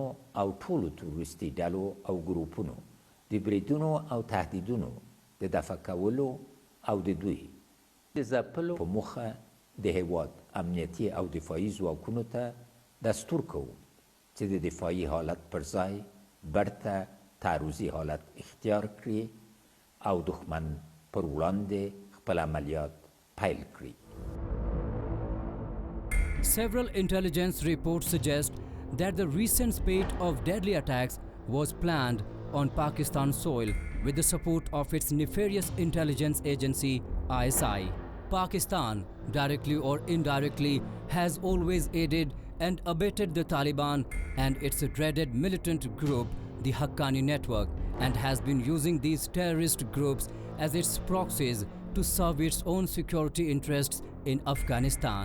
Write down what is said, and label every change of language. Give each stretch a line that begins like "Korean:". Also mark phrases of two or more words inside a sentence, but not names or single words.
Pashto: او ټولو تروریستي ډلو او ګروپونو د بریدونو او تهدیدونو د دفع کولو او د دوی د ځپلو په موخه د هیواد امنیتي او دفاعي ځواکونو ته دستور کوو چې د دفاعي حالت پر ځای برته تعرضي حالت اختیار کړي او دښمن پر وړاندې خپل عملیات پیل کړي.
English: Several intelligence reports suggest that the recent spate of deadly attacks was planned on Pakistan soil with the support of its nefarious intelligence agency ISI. Pakistan, directly or indirectly, has always aided and abetted the Taliban and its dreaded militant group, the Haqqani network, and has been using these terrorist groups as its proxies to serve its own security interests in Afghanistan.